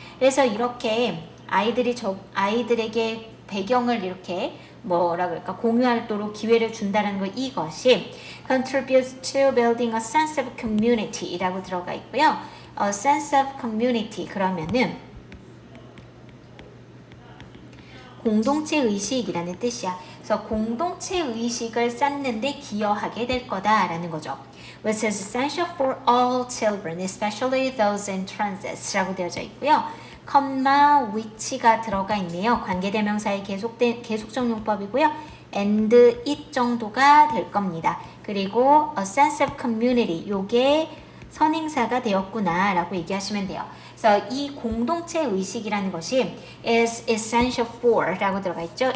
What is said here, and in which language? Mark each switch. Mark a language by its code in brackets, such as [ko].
[ko] 그래서 이렇게 아이들에게 배경을 이렇게 뭐라 그럴까 공유하도록 기회를 준다는 거 이것이 [en] contributes to building a sense of community [ko] 라고 들어가 있고요. a sense of community 그러면은 공동체 의식이라는 뜻이야. 그래서 공동체 의식을 쌓는데 기여하게 될 거다라는 거죠. [en] Which is essential for all children, especially those in transits [ko] 라고 되어져 있고요. 컴마 which가 들어가 있네요. 관계대명사의 계속적 용법이고요. and it 정도가 될 겁니다. 그리고 a sense of community 요게 선행사가 되었구나 라고 얘기하시면 돼요. 그래서 이 공동체 의식이라는 것이 [en] is essential for [ko] 라고 들어가 있죠.